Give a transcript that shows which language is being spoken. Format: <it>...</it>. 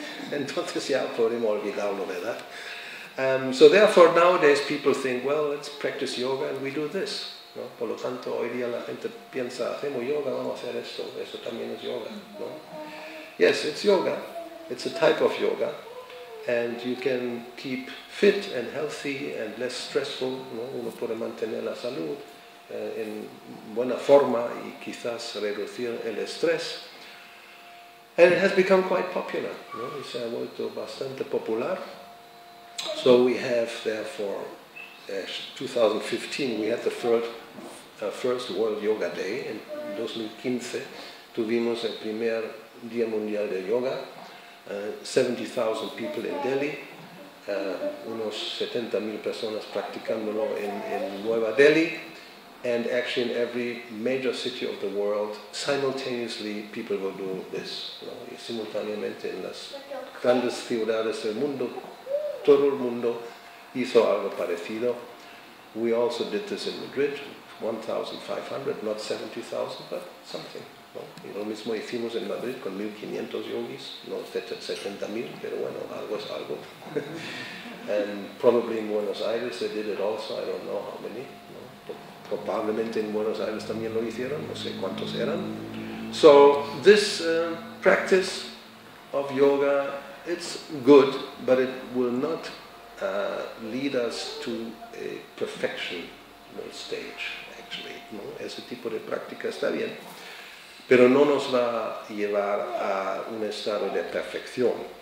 <es>Entonces ya podemos olvidarlo, ¿verdad?</es> <en>So therefore nowadays people think, well, let's practice yoga and we do this, ¿no?</en> <es>Por lo tanto hoy día la gente piensa, hacemos yoga, vamos a hacer esto, eso también es yoga, ¿no?</es> <en>Yes, it's yoga, it's a type of yoga, and you can keep fit and healthy and less stressful, ¿no?</en> <es>Uno puede mantener la salud en buena forma y quizás reducir el estrés.</es> <en>And it has become quite popular, ¿no?</en> <es>Y se ha vuelto bastante popular.</es> <en>So we have, therefore, 2015, we had the first World Yoga Day.</en> <es>En 2015 tuvimos el primer Día Mundial de Yoga.</es> <en>70,000 people in Delhi,</en> <es>unos 70,000 personas practicándolo en Nueva Delhi,</es> <en>and actually in every major city of the world, simultaneously people were doing this, ¿no?</en> <es>Y simultáneamente en las grandes ciudades del mundo, todo el mundo hizo algo parecido.</es> <en>We also did this in Madrid, 1,500, not 70,000, but something, ¿no?</en> <es>Y lo mismo hicimos en Madrid con 1,500 yogis, no 70,000, pero bueno, algo es algo.</es> <en>And probably in Buenos Aires they did it also, I don't know how many, ¿no?</en> <es>Probablemente en Buenos Aires también lo hicieron, no sé cuántos eran.</es> <en>So this practice of yoga, it's good, but it will not lead us to a perfection, ¿no? Stage, actually, ¿no?</en> <es>Ese tipo de práctica está bien, pero no nos va a llevar a un estado de perfección.</es>